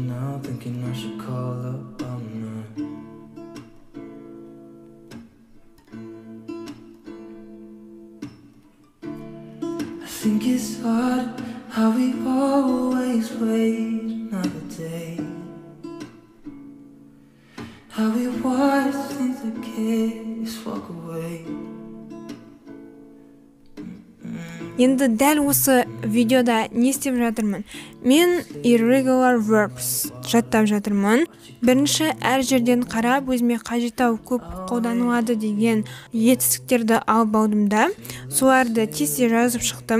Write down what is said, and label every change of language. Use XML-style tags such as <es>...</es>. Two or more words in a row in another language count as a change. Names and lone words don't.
<en>now, thinking I should call up all night. I think it's hard how we always wait another day. How we watch things that kids walk away.</en> <kk>Енді дәл осы видеода не істеп жатырмын? Мен</kk> <en>irregular verbs</en> <kk>жаттап жатырмын. Бірінші әр жерден қарап өзіме қажеттау көп қолданылады деген етістіктерді алып алдым да, соларды тез жазып шықтым.</kk>